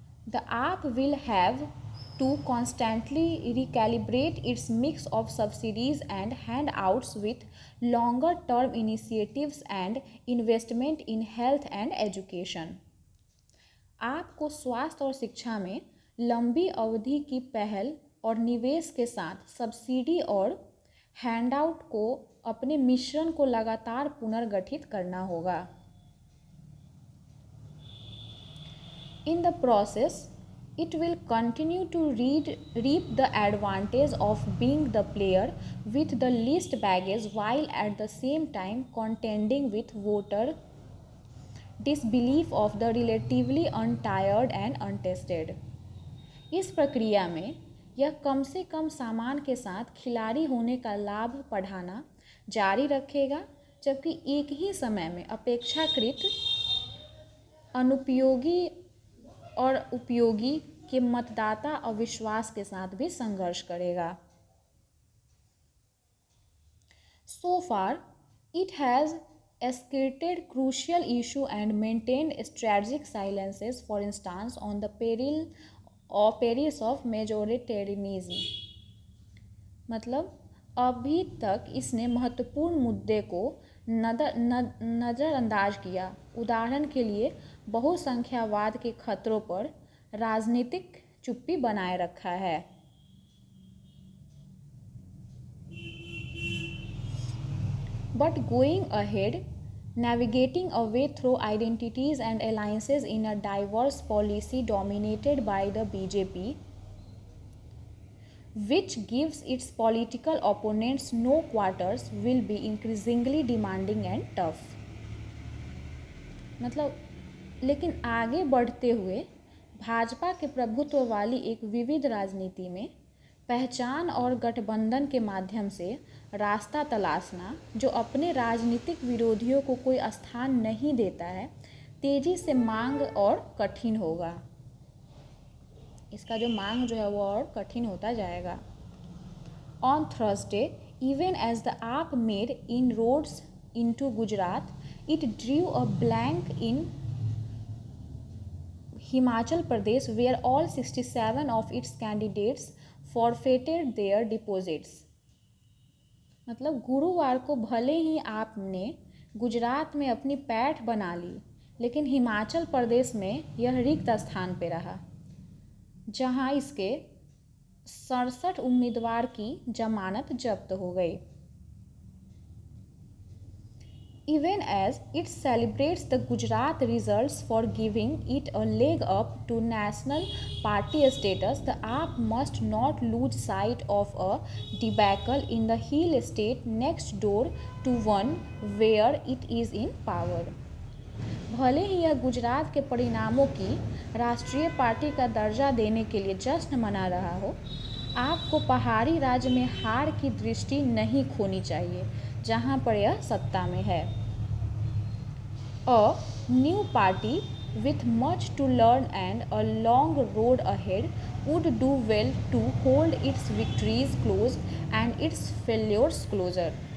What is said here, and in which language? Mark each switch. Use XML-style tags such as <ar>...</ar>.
<en>The app will have to constantly recalibrate its mix of subsidies and handouts with longer-term initiatives and investment in health and education।</en> <hi>आपको स्वास्थ्य और शिक्षा में लंबी अवधि की पहल और निवेश के साथ सब्सिडी और हैंडआउट को अपने मिश्रण को लगातार पुनर्गठित करना होगा।</hi> <en>In the process, it will continue to reap the advantage of being the player with the least baggage while at the same time contending with voter disbelief of the relatively untired and untested।</en> <hi>इस प्रक्रिया में यह कम से कम सामान के साथ खिलाड़ी होने का लाभ बढ़ाना जारी रखेगा, जबकि एक ही समय में अपेक्षाकृत अनुपयोगी और उपयोगी के मतदाता अविश्वास के साथ भी संघर्ष करेगा।</hi> <en>So far, it has escalated crucial issue and maintained strategic silences, for instance, on the perils of majoritarianism।</en> <hi>मतलब अभी तक इसने महत्वपूर्ण मुद्दे को नज़रअंदाज किया, उदाहरण के लिए बहुसंख्यावाद के खतरों पर राजनीतिक चुप्पी बनाए रखा है।</hi> <en>But going ahead, navigating a way through identities and alliances in a diverse policy dominated by the BJP, which gives its political opponents no quarters, will be increasingly demanding and tough.</en> <hi>मतलब लेकिन आगे बढ़ते हुए भाजपा के प्रभुत्व वाली एक विविध राजनीति में पहचान और गठबंधन के माध्यम से रास्ता तलाशना, जो अपने राजनीतिक विरोधियों को कोई स्थान नहीं देता है, तेजी से मांग और कठिन होगा। इसका जो मांग जो है वो और कठिन होता जाएगा।</hi> <en>On Thursday, even as the AAP made inroads into Gujarat, it drew a blank in Himachal Pradesh, where all 67 of its candidates forfeited their deposits.</en> <hi>मतलब गुरुवार को भले ही आपने गुजरात में अपनी पैठ बना ली, लेकिन हिमाचल प्रदेश में यह रिक्त स्थान पे रहा, जहां इसके 67 उम्मीदवार की जमानत जब्त हो गई।</hi> <en>Even as it celebrates the Gujarat results for giving it a leg up to national party status, the AAP must not lose sight of a debacle in the hill state next door to one where it is in power.</en> <hi>भले ही यह गुजरात के परिणामों की राष्ट्रीय party का दर्जा देने के लिए जश्न मना रहा हो, आपको पहाड़ी राज्य में हार की दृष्टि नहीं खोनी चाहिए, जहां पर यह सत्ता में है।</hi> <en>A new party with much to learn and a long road ahead would do well to hold its victories close and its failures closer.</en>